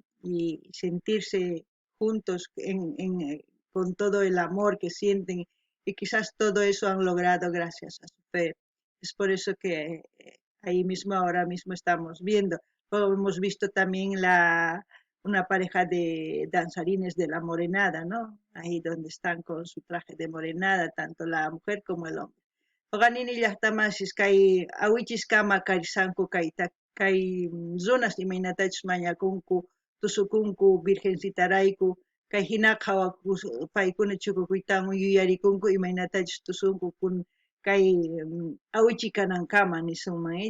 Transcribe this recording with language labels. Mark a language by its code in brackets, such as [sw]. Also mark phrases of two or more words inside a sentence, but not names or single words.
[es] Y sentirse juntos con todo el amor que sienten y quizás todo eso han logrado gracias a su fe. Es por eso que ahí mismo, ahora mismo estamos viendo. Como hemos visto también una pareja de danzarines de la morenada, ¿no? Ahí donde están con su traje de morenada, tanto la mujer como el hombre. [qu] Oganini llaqtamasis kay awichiskama karisanku kay runas imaynatachus mañakunku tusukunku virgencitarayku kay hinaqa paykuna chukukuytawan yuyarikunku imaynatachus tusunku kay awichi kanankama nisunman